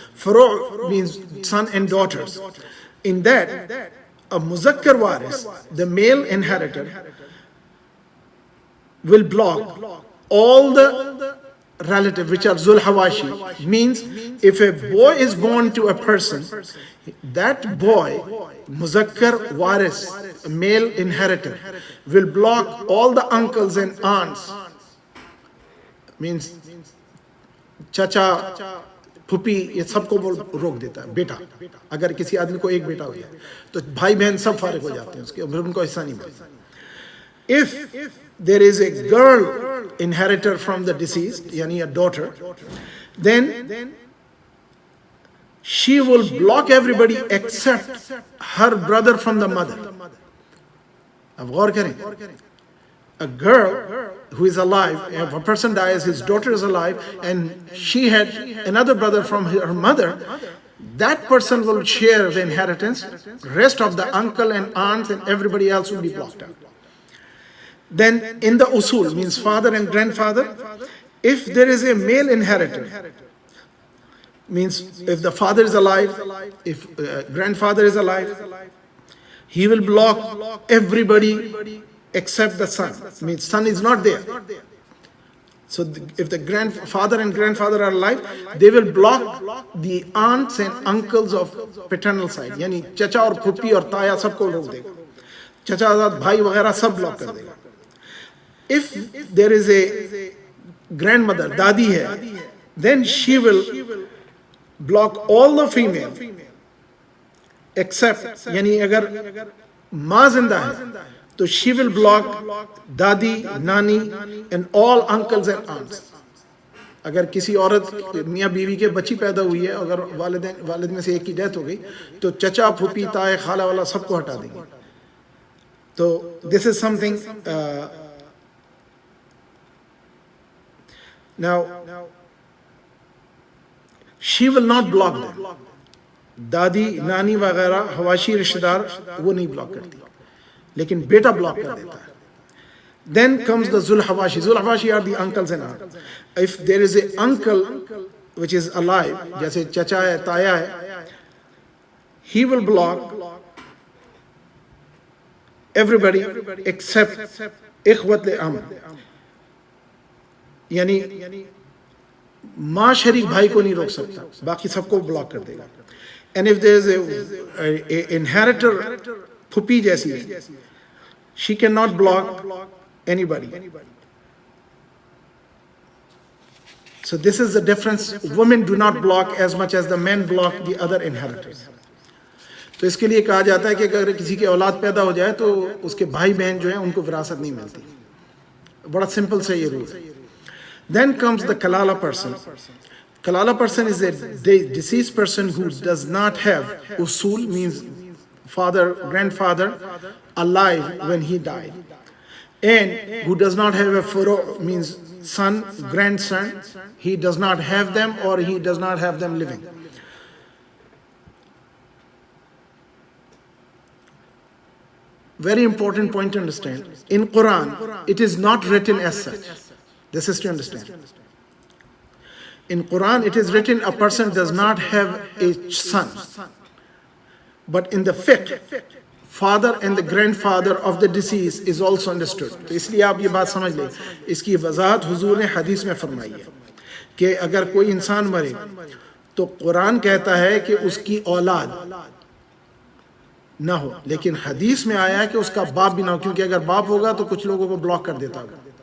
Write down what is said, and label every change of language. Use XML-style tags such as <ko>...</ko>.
<en>Furo means son and daughters. In that, a muzakkar waris, the male inheritor, will block all the relative which are Zul Hawashi. Means if a boy is born to a person, that boy, muzakkar waris, male inheritor, will block all the uncles and aunts.</en> <hi>Means चाचा फुपी ये सबको रोक देता है. बेटा, अगर किसी आदमी को एक बेटा हो जाए तो भाई बहन सब फारिग हो जाते हैं उसके, उनको हिस्सा नहीं मिलता.</hi> <en>If there is a girl inheritor from the deceased, yani a daughter, then she will block everybody except her brother from the mother.</en> <hi>अब गौर करें,</hi> <en>a girl who is alive, if a person dies, his daughter is alive, and she had another brother from her mother, that person will share the inheritance. Rest of the uncle and aunts and everybody else will be blocked out. Then in the usul, means father and grandfather, if there is a male inheritor, means if the father is alive, if grandfather is alive, he will block everybody except the son. Means son is not there. So if the grandfather and grandfather are alive, they will block the aunts and uncles of paternal side.</en> <hi>यानी चचा और फूफी और ताया सबको रोक देगा. चचा भाई वगैरह सब ब्लॉक कर देगा.</hi> <en>If there is a grandmother, dadi hai, then she will block all the female except,</en> <hi>यानी अगर माँ जिंदा है तो</hi> <en>she will block dadi, nani and all uncles and aunts.</en> <hi>अगर किसी औरत मियाँ बीवी के बच्ची पैदा हुई है, अगर वालिद में से एक की डेथ हो गई, तो चचा फूफी ताए खाला वाला सबको हटा देंगे.</hi> <en>तो this is something now she will not block them.</en> <hi>दादी नानी वगैरह हवाशी रिश्तेदार वो नहीं ब्लॉक करती, लेकिन बेटा ब्लॉक कर देता है.</hi> <en>Then comes the Zulhawashi. Zulhawashi are the uncles and aunts. If there is an uncle which is alive,</en> <hi>जैसे चचा है, ताया है,</hi> <en>he will block everybody except इख्वत ले-अम.</en> <hi>यानी माँ शरीक भाई को नहीं रोक सकता, बाकी सबको ब्लॉक कर देगा.</hi> <en>And if there is a inheritor,</en> <hi>फुपी जैसी है,</hi> <en>she cannot block anybody. So this is the difference. Women do not block as much as the men block the other inheritors.</en> <hi>तो इसके लिए कहा जाता है कि अगर किसी की औलाद पैदा हो जाए तो उसके भाई बहन जो है उनको विरासत नहीं मिलती. बड़ा सिंपल से ये रूल है.</hi> <en>Then comes the kalala person. Kalala person is a deceased person who does not have usul, means father, grandfather alive when he died, and who does not have a furo, means son, grandson, he does not have them or he does not have them living. Very important point to understand. In Quran, it is not written as such. This is to understand. In Quran, it is written a person does not have a son. But in the fiqh, father and the grandfather of the deceased is also understood.</en> <hi>तो इसलिए आप ये बात समझ लें. इसकी वजाहत हुजूर ने हदीस में फरमाई है कि अगर कोई इंसान मरे तो कुरान कहता है कि उसकी औलाद ना हो, लेकिन हदीस में आया है कि उसका बाप भी ना हो, क्योंकि अगर बाप होगा तो कुछ लोगों को ब्लॉक कर देता होगा.</hi>